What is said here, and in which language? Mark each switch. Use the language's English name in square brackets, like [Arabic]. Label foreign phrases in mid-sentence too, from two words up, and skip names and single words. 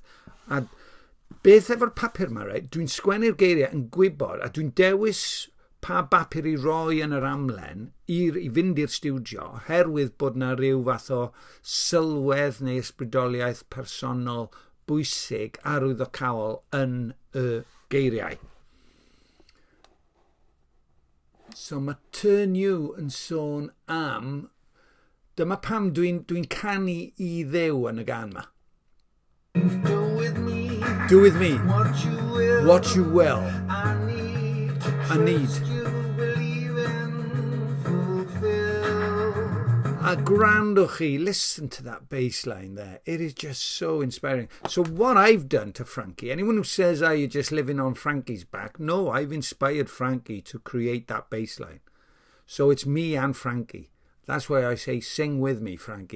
[Welsh] A beth efo'r papur yma, right? Dwi'n sgwennu'r geiriau yn gwybod, a dwi'n dewis pa bapur i roi yn yr amlen i fynd i'r stiwdio, herwydd bod na ryw fath o sylwedd neu ysbrydoliaeth personol bwysig arwyddocaol yn y geiriau. So mae Turn You yn sôn am, dyma pam dwi'n canu i Dduw yn y gan yma. [English] Do with me what you will. I need. [Welsh] A gwrandwch chi, [English] listen to that bass line there. It is just so inspiring. So what I've done to Frankey, anyone who says, you're just living on Frankey's back, no, I've inspired Frankey to create that bass line. So it's me and Frankey. That's why I say, sing with me, Frankey.